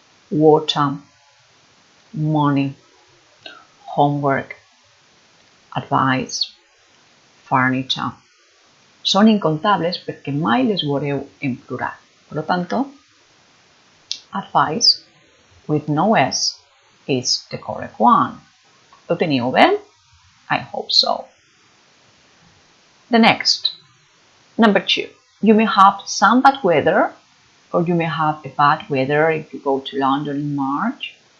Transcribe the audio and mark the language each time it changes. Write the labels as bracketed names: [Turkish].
[English] Water, money, homework, advice, furniture. [Catalan] Són incontables perquè mai les veureu en plural. Per tanto, [English] advice with no S is the correct one. [Catalan] Ho teniu bé? [English] I hope so. The next, number 2. You may have some bad weather, or you may have a bad weather if you go to London in March.